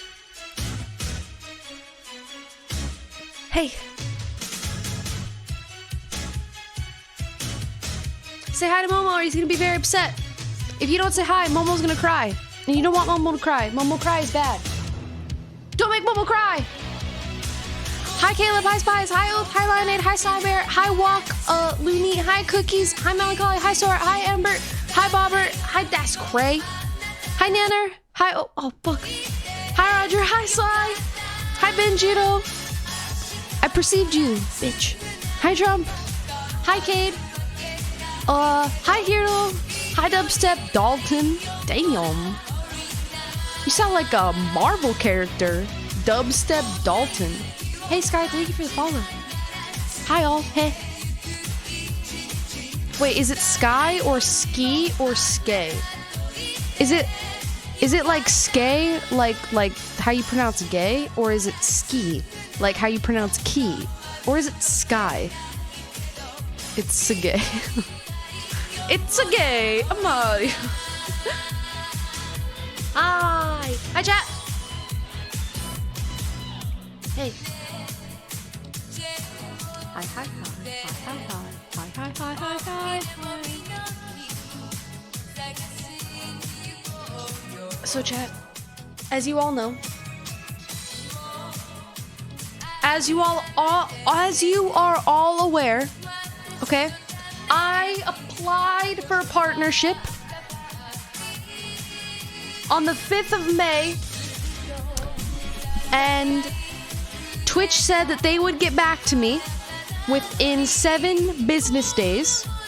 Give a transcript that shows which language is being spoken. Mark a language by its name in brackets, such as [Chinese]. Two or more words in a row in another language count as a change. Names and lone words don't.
[English] Hey. Say hi to Momo or he's gonna be very upset. If you don't say hi, Momo's gonna cry. And you don't want Momo to cry. Momo cry is bad. Don't make Momo cry! Hi Caleb, hi Spies, hi Oath, hi Lionade, hi Cybear, hi Walk, Looney, hi Cookies, hi Melancholy, hi Sora, hi Amber, hi Bobbert, hi That's Cray, hi Nanner, hi oh fuck, hi Roger, hi Sly, Hi, Benjito. I perceived you, bitch. Hi, Trump. Hi, Cade. Hi, Hero. Hi, Dubstep Dalton. Damn. You sound like a Marvel character. Dubstep Dalton. Hey, Sky, thank you for the follow. Hi, all. Hey. Wait, is it Sky or Ski or Skay? Is it like Skay, like how you pronounce gay, or is it Ski, like how you pronounce key, or is it Sky? It's a gay. It's a gay. Amari. Hi. Hi, chat. Hey. Hi, hi, hi. Hi, hi, hi. Hi, hi, hi, hi, hi. So, chat, as you all know, as you are all aware, okay, I applied for a partnership on the 5th of May, and Twitch said that they would get back to me within 7 business days.